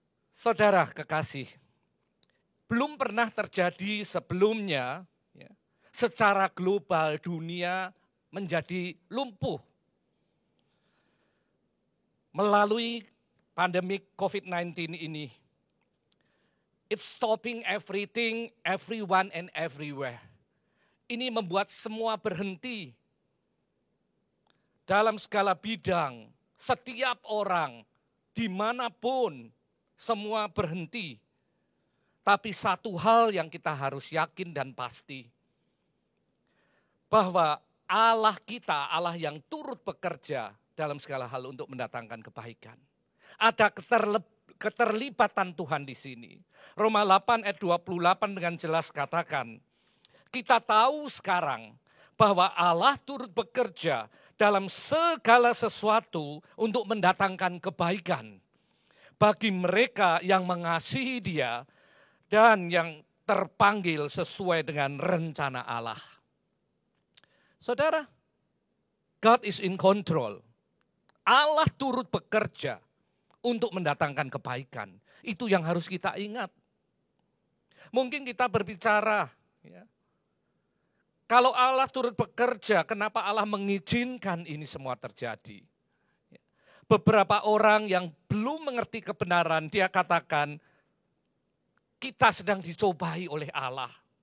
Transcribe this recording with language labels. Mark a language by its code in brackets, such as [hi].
[id] Saudara kekasih, belum pernah terjadi sebelumnya, ya, secara global dunia menjadi lumpuh melalui pandemi COVID-19 ini. [en] It's stopping everything, everyone and everywhere. [id] Ini membuat semua berhenti. Dalam segala bidang, setiap orang, dimanapun, semua berhenti. Tapi satu hal yang kita harus yakin dan pasti, bahwa Allah kita, Allah yang turut bekerja dalam segala hal untuk mendatangkan kebaikan. Ada keterlibatan Tuhan di sini. Roma 8 ayat 28 dengan jelas katakan, kita tahu sekarang bahwa Allah turut bekerja dalam segala sesuatu untuk mendatangkan kebaikan bagi mereka yang mengasihi Dia dan yang terpanggil sesuai dengan rencana Allah. Saudara, [en] God is in control. [id] Allah turut bekerja untuk mendatangkan kebaikan. Itu yang harus kita ingat. Mungkin kita berbicara, ya, kalau Allah turut bekerja, kenapa Allah mengizinkan ini semua terjadi? Beberapa orang yang belum mengerti kebenaran, dia katakan, kita sedang dicobai oleh Allah.